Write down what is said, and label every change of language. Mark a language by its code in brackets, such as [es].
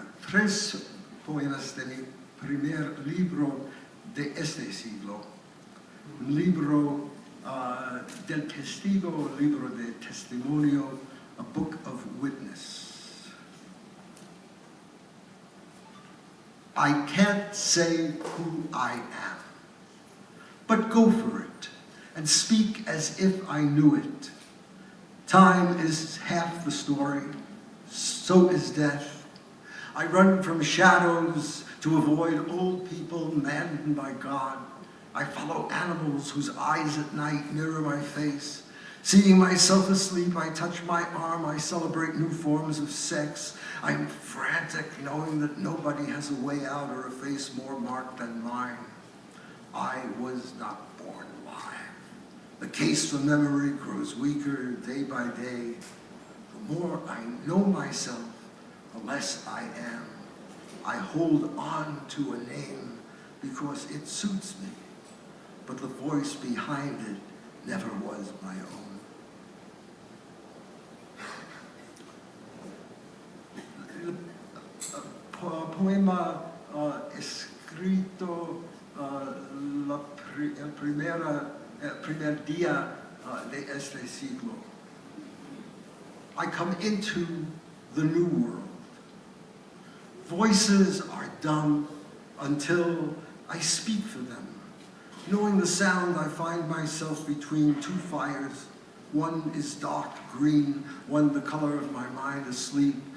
[es] Tres poemas de mi primer libro de este siglo, un libro del testigo, libro de testimonio, [en] a book of witness. I can't say who I am, but go for it and speak as if I knew it. Time is half the story, so is death. I run from shadows to avoid old people maddened by God. I follow animals whose eyes at night mirror my face. Seeing myself asleep, I touch my arm, I celebrate new forms of sex. I'm frantic, knowing that nobody has a way out or a face more marked than mine. I was not born alive. The case for memory grows weaker day by day. The more I know myself, the less I am. I hold on to a name because it suits me, but the voice behind it never was my own. [es] Poema escrito el primer día de este siglo. [en] I come into the new world. Voices are dumb until I speak for them. Knowing the sound, I find myself between two fires. One is dark green, one the color of my mind asleep.